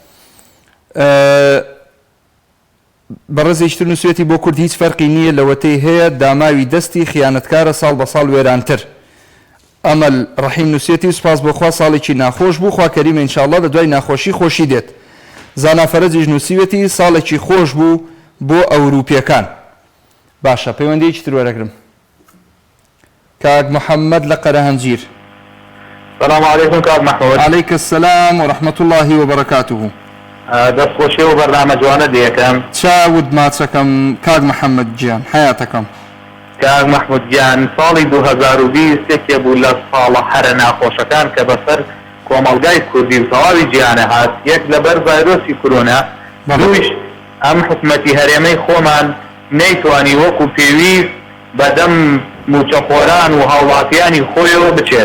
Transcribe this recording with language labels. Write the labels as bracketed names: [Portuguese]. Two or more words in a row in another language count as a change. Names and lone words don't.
[Central Kurdish] بەڕێزێکتر نووسێتی بۆ کورد هیچ فەرقی نییە لەوەتەی هەیە داماوی دەستی خیانەتکارە ساڵ بە ساڵ وێرانتر ئەمەل ڕەحیم نووسێتی و سپاس بۆخوا ساڵێکی ناخۆش بوو خوا کەریمە ئینشاءڵڵا لە دوای ناخۆشی خۆشی دێت زانا فەرەجیش نووسیوێتی ساڵێکی خۆش بوو بۆ ئەوروپیەکان باشە پەیوەندیەکی تر وەرەگرم کاک محەممەد لە قەرەهەنجیر [Arabic] السلام عليكم كاك محمود. عليك السلام ورحمة الله وبركاته. [Central Kurdish] دەست خۆشی و بەرنامە جوانە دێکەم چاود ماچەکەم کاک محەممەد گیان حیاتەکەم کاک محمود گیان ساڵی 2020 یەکێ بوو لە ساڵە هەرە ناخۆشەکان کە بەسەر کۆمەڵگای کوردی و تەواوی جیهانە هات یەک لەبەر ڤایرۆسی کۆرۆنا دوویش ئەم حکومەتی هەرێمەی خۆمان نەیتوانی وەکو پێویست بەدەم موچەخۆران و هاوڵاتیانی خۆیەوە بچێت